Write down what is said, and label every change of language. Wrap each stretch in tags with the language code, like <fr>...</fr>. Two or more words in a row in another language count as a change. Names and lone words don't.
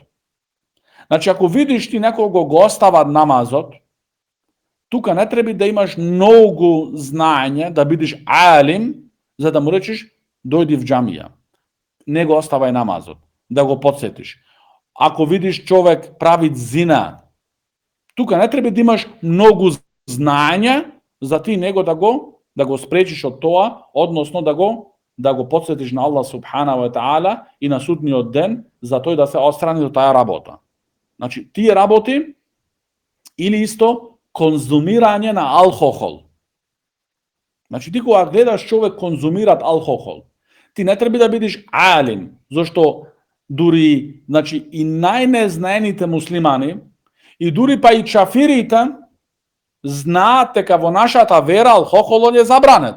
<mk>Значи ако видиш ти некого го остава намазот, тука не треба да имаш многу знаење, да бидеш алим, за да му речеш дојди в џамија. Не го оставај намазот, да го подсетиш. Ако видиш човек прави зина, тука не треба да имаш многу знаење за ти него да го спречиш од тоа, односно да го подсетиш на</mk> <ar>الله سبحانه وتعالى</ar> <mk>и на судниот ден за тој да се отстрани од таа работа. Значи тие работи или исто конзумирање на алкохол. Значи ти кога гледаш човек конзумират алкохол, ти не треба да бидеш алим, зашто дури значи и најнезнаените муслимани и дури па и чафирите знаат дека во нашата вера алкохолот е забранет.</mk>